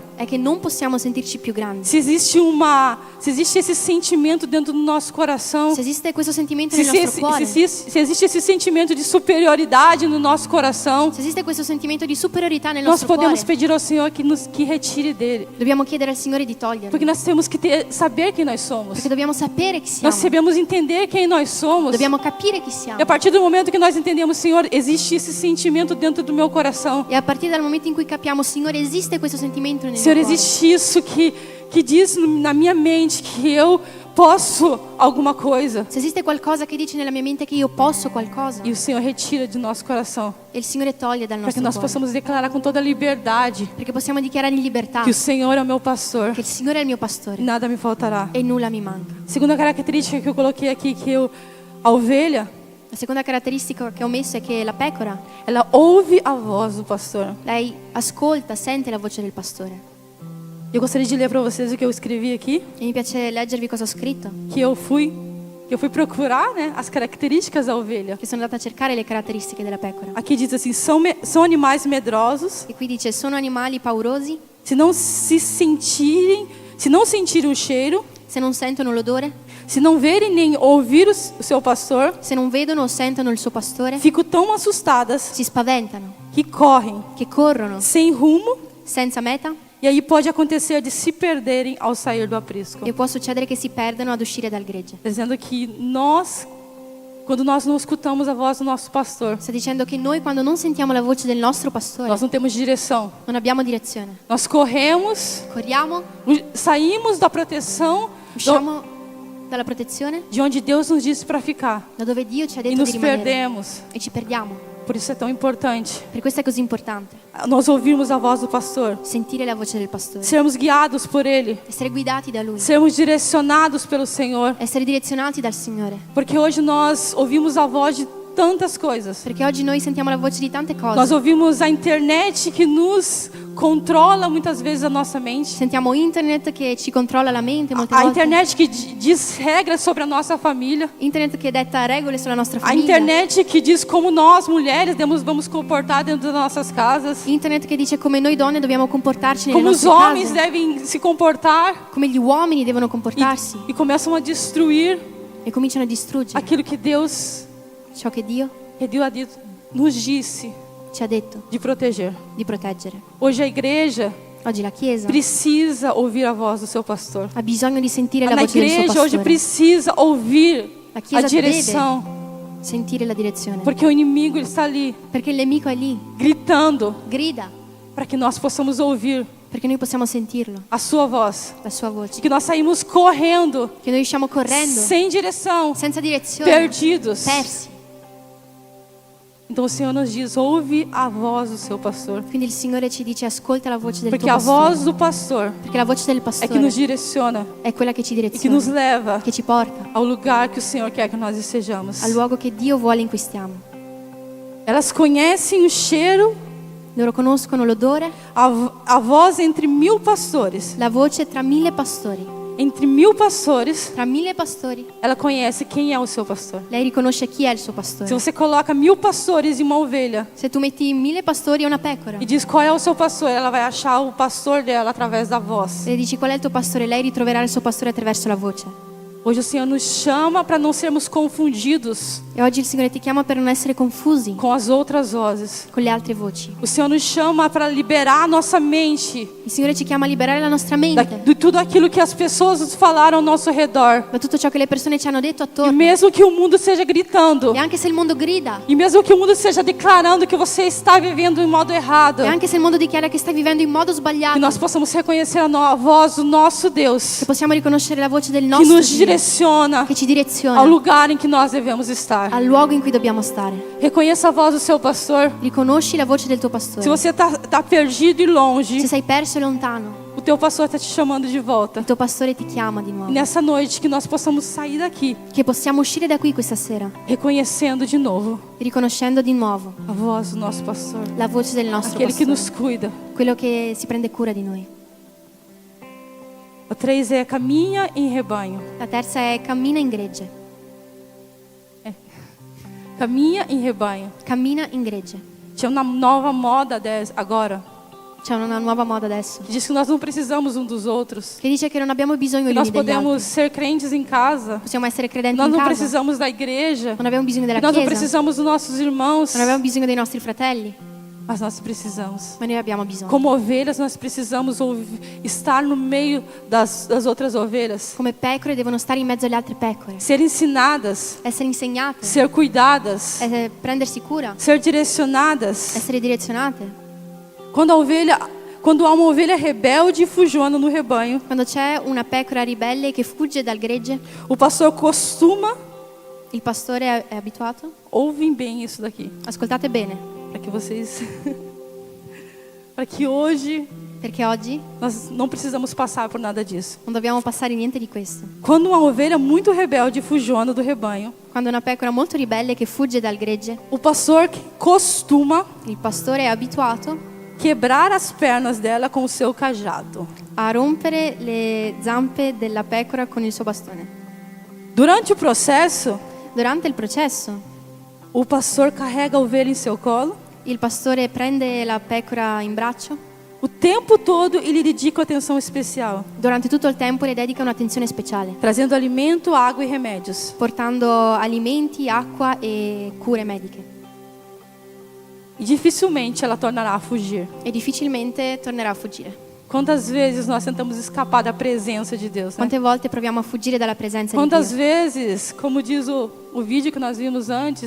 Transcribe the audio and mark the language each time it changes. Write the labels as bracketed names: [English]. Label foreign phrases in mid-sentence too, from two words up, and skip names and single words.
[Italian] è che non possiamo sentirci più grandi. [Portuguese] Se existe esse sentimento dentro do nosso coração, [Italian] Se esiste questo sentimento se, nel se, nostro cuore, [Portuguese] se existe esse sentimento de superioridade no nosso coração, [Italian] se esiste questo sentimento di superiorità nel [Portuguese] nós [Italian] nostro [Portuguese] podemos [Italian] cuore, [Portuguese] pedir ao Senhor que retire dele. [Italian] dobbiamo chiedere al Signore di toglierlo. [Portuguese] Porque nós temos que saber quem nós somos. [Italian] Perché dobbiamo sapere chi [Portuguese] Nós [Italian] siamo. [Portuguese] sabemos entender quem nós somos. [Italian] Dobbiamo capire chi [Portuguese] E [Italian] siamo. [Portuguese] a partir do momento que nós entendemos, Senhor, existe esse sentimento dentro do meu coração. [Italian] E a partire dal momento in cui capiamo, Signore, esiste questo sentimento nel [Portuguese] Senhor, [Italian] mio cuore. [Portuguese] existe isso que diz na minha mente que eu posso alguma coisa. [Italian] Se esiste qualcosa che dice nella mia mente che io posso qualcosa, [Portuguese] E o Senhor retira de nosso coração. [Italian] e il Signore toglie dal [Portuguese] Para que [Italian] nostro [Portuguese] nós [Italian] cuore. [Portuguese] possamos declarar com toda a liberdade [Italian] Perché possiamo dichiarare in libertà [Portuguese] que o Senhor é o meu pastor. [Italian] che il Signore è il mio [Portuguese] E [Italian] pastore [Portuguese] nada me faltará. [Italian] e nulla mi manca. [Portuguese] Segunda característica que eu coloquei aqui, a ovelha, [Italian] La seconda caratteristica che ho messo è che la pecora, [Portuguese] ela ouve a voz do pastor. [Italian] lei ascolta, sente la voce del pastore. [Portuguese] Eu gostaria de ler para vocês o que eu escrevi aqui, [Italian] E mi piace leggervi cosa ho scritto, [Portuguese] que eu fui procurar, né, as características da ovelha. [Italian] che sono andata a cercare le caratteristiche della pecora. [Portuguese] Aqui diz assim: são animais medrosos, [Italian] E qui dice, sono animali paurosi, [Portuguese] se não sentirem o cheiro, [Italian] se non sentono l'odore, [Portuguese] se não verem nem ouvir o seu pastor, [Italian] se non vedono o sentono il suo pastore, [Portuguese] ficam tão assustadas [Italian] si spaventano, [Portuguese] que correm [Italian] che corrono [Portuguese] sem rumo, [Italian] senza meta [Portuguese] e aí pode acontecer de se perderem ao sair do aprisco. [Italian] e può succedere che si perdano ad uscire dal gregge. [Portuguese] Dizendo que quando nós não escutamos a voz do nosso pastor, [Italian] Sta dicendo che noi quando non sentiamo la voce del nostro pastore [Portuguese] nós não temos direção. [Italian] non abbiamo direzione. [Portuguese] Nós corremos, [Italian] Corriamo, [Portuguese] saímos da proteção [Italian] usciamo dalla protezione, [Portuguese] de onde Deus nos disse para ficar [Italian] da dove Dio ci ha [Portuguese] e [Italian] detto [Portuguese] nos [Italian] di rimanere [Portuguese] perdemos. [Italian] e ci perdiamo. [Portuguese] Por isso é tão importante [Italian] Per questo è così importante [Portuguese] nós ouvirmos a voz do pastor, [Italian] sentire la voce del pastore, [Portuguese] sermos guiados por Ele, [Italian] essere guidati da Lui, [Portuguese] sermos direcionados pelo Senhor, [Italian] essere direzionati dal Signore. [Portuguese] porque hoje nós ouvimos a voz de tantas coisas. [Italian] Perché oggi noi sentiamo la voce di tante [Portuguese] Nós [Italian] cose. [Portuguese] ouvimos a internet que nos controla muitas vezes a nossa mente. [Italian] Sentiamo internet che ci controlla la mente molte [Portuguese] A [Italian] volte. [Portuguese] internet que diz regras sobre a nossa família. [Italian] Internet che detta regole sulla nostra [Portuguese] A [Italian] famiglia. [Portuguese] internet que diz como nós, mulheres, vamos comportar dentro das nossas casas. [Italian] Internet che dice come noi donne dobbiamo comportarci nelle [Portuguese] Como os [Italian] nostre [Portuguese] homens [Italian] case. [Portuguese] devem se comportar. [Italian] Come gli uomini devono comportarsi. [Portuguese] E começam a destruir [Italian] E cominciano a distruggere [Portuguese] aquilo que Deus [Italian] ciò che Dio [Portuguese] nos disse [Italian] ci ha detto [Portuguese] de proteger. [Italian] di proteggere. [Portuguese] Hoje a igreja [Italian] Oggi la Chiesa [Portuguese] precisa ouvir a voz do seu pastor. [Italian] ha bisogno di sentire la [Portuguese] Na [Italian] voce del suo [Portuguese] igreja hoje [Italian] pastore. [Portuguese] precisa ouvir [Italian] La [Portuguese] a [Italian] Chiesa [Portuguese] direção, [Italian] deve sentire la direzione. [Portuguese] porque o inimigo ele está ali [Italian] Perché il nemico è lì, [Portuguese] gritando [Italian] grida, [Portuguese] para que nós possamos ouvir [Italian] perché noi possiamo sentirlo, [Portuguese] a sua voz. [Italian] la sua [Portuguese] E [Italian] voce. [Portuguese] que nós saímos correndo, [Italian] Che noi usciamo correndo, [Portuguese] sem direção, [Italian] senza direzione, [Portuguese] perdidos. [Italian] persi. [Portuguese] Então o Senhor nos diz: ouve a voz do seu pastor, [Italian] Quindi il Signore ci dice ascolta la voce del [Portuguese] porque [Italian] tuo [Portuguese] a [Italian] pastore. [Portuguese] voz do pastor [Italian] Perché la voce del [Portuguese] é que [Italian] pastore [Portuguese] nos direciona [Italian] è quella che ci [Portuguese] e que nos [Italian] direziona, [Portuguese] leva [Italian] che ci porta [Portuguese] ao lugar que o Senhor quer que nós estejamos. [Italian] al luogo che Dio vuole in cui stiamo. [Portuguese] Elas conhecem o cheiro, [Italian] Loro conoscono l'odore, [Portuguese] a voz entre 1000 pastores. [Italian] la voce tra 1000 pastori. [Portuguese] Entre 1000 pastores, [Italian] Tra 1000 pastori, [Portuguese] ela conhece quem é o seu pastor. [Italian] lei riconosce chi è il suo [Portuguese] Se [Italian] pastore. [Portuguese] você coloca 1000 pastores em uma ovelha [Italian] Se tu metti 1000 pastori e una pecora [Portuguese] e diz qual é o seu pastor, ela vai achar o pastor dela através da voz. [Italian] e dici qual è il tuo pastore, lei ritroverà il suo pastore attraverso la voce. [Portuguese] Hoje o Senhor nos chama para não sermos confundidos [Italian] E oggi il Signore ti chiama per non essere confusi [Portuguese] com as outras vozes. [Italian] con le altre voci. [Portuguese] O Senhor nos chama para liberar a nossa mente [Italian] Il Signore ci chiama a liberare la nostra mente [Portuguese] de tudo aquilo que as pessoas nos falaram ao nosso redor. [Italian] da tutto ciò che le persone ci hanno detto [Portuguese] E [Italian] attorno. [Portuguese] mesmo que o mundo esteja gritando, [Italian] E anche se il mondo grida, [Portuguese] e mesmo que o mundo esteja declarando que você está vivendo em modo errado, [Italian] e anche se il mondo dichiara che stai vivendo in modo [Portuguese] que [Italian] sbagliato, [Portuguese] nós possamos reconhecer a voz do nosso Deus, [Italian] che possiamo riconoscere la voce del [Portuguese] que [Italian] nostro [Portuguese] nos [Italian] Dio, [Portuguese] direciona [Italian] che ci [Portuguese] ao [Italian] direziona [Portuguese] lugar em que nós devemos estar. [Italian] al luogo in cui dobbiamo stare. [Portuguese] Reconheça a voz do seu pastor. [Italian] Riconosci la voce del tuo [Portuguese] Se [Italian] pastore. [Portuguese] você está perdido e longe, [Italian] Se sei perso e lontano, [Portuguese] o teu pastor está te chamando de volta. [Italian] il tuo pastore ti chiama di [Portuguese] E [Italian] nuovo. [Portuguese] nessa noite que nós possamos sair daqui, [Italian] Che possiamo uscire da qui questa sera, [Portuguese] reconhecendo de novo [Italian] riconoscendo di nuovo [Portuguese] a voz do nosso pastor, [Italian] la voce del nostro [Portuguese] aquele que [Italian] pastore, [Portuguese] nos cuida. [Italian] quello che si prende cura di noi. [Portuguese] O 3 é caminha em rebanho. [Italian] La terza è cammina in gregge. [Portuguese] Caminha em rebanho. [Italian] Cammina in gregge. [Portuguese] Tinha uma nova moda agora, [Italian] C'è una nuova moda adesso [Portuguese] que diz que nós não precisamos um dos outros. [Italian] che dice che non abbiamo bisogno [Portuguese] Que [Italian] gli [Portuguese] nós [Italian] uni degli altri. [Portuguese] podemos ser crentes em casa. [Italian] Possiamo essere credenti [Portuguese] Nós [Italian] in [Portuguese] não [Italian] casa. [Portuguese] precisamos da igreja. [Italian] Non abbiamo bisogno della [Portuguese] Nós não [Italian] chiesa. [Portuguese] precisamos dos nossos irmãos. [Italian] Non abbiamo bisogno dei nostri fratelli, [Portuguese] Mas nós precisamos. [Italian] ma noi abbiamo bisogno. [Portuguese] Como ovelhas, nós precisamos estar no meio das outras ovelhas. [Italian] Come pecore devono stare in mezzo alle altre pecore, [Portuguese] Ser ensinadas. [Italian] essere insegnate, [Portuguese] Ser cuidadas. [Italian] prendersi cura, [Portuguese] Ser direcionadas. [Italian] essere direzionate. [Portuguese] Quando há uma ovelha rebelde e fujona no rebanho, [Italian] Quando c'è una pecora ribelle che fugge dal gregge, [Portuguese] o pastor costuma, [Italian] il pastore è abituato. [Portuguese] ouvem bem isso daqui, [Italian] Ascoltate bene, [Portuguese] para que vocês, para que hoje [Italian] perché oggi [Portuguese] nós não precisamos passar por nada disso. [Italian] non dobbiamo passare niente di questo. [Portuguese] Quando uma ovelha muito rebelde e fujona do rebanho, [Italian] Quando una pecora molto ribelle che fugge dal gregge, [Portuguese] o pastor costuma [Italian] il pastore è abituato [Portuguese] quebrar as pernas dela com o seu cajado. [Italian] a rompere le zampe della pecora con il suo bastone. [Portuguese] Durante o processo, [Italian] Durante il processo, [Portuguese] o pastor carrega a ovelha em seu colo [Italian] il pastore prende la pecora in braccio. [Portuguese] o tempo todo e lhe dedica atenção especial, [Italian] Durante tutto il tempo le dedica un'attenzione speciale, [Portuguese] trazendo alimento, água e remédios. [Italian] portando alimenti, acqua e cure mediche. [Portuguese] E dificilmente ela tornará a fugir. [Italian] E difficilmente tornerà a fuggire. [Portuguese] Quantas vezes nós tentamos escapar da presença de Deus, né? [Italian] Quante volte proviamo a fuggire dalla presenza di [Portuguese] Quantas [Italian] Dio? [Portuguese] vezes, como diz o vídeo que nós vimos antes,